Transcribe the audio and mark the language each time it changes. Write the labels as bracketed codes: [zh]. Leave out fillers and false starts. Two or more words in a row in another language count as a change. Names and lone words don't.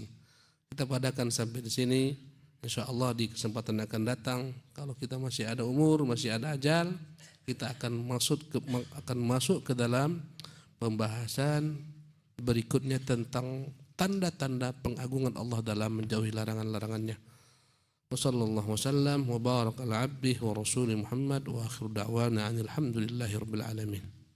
[id] Kita padakan sampai di sini. Insyaallah di kesempatan akan datang, kalau kita masih ada umur, masih ada ajal, kita akan masuk ke dalam pembahasan berikutnya tentang tanda-tanda pengagungan Allah dalam menjauhi larangan-larangannya. [ar] وصلى الله وسلم وبارك على عبده ورسوله محمد وآخر دعوانا الحمد لله رب العالمين.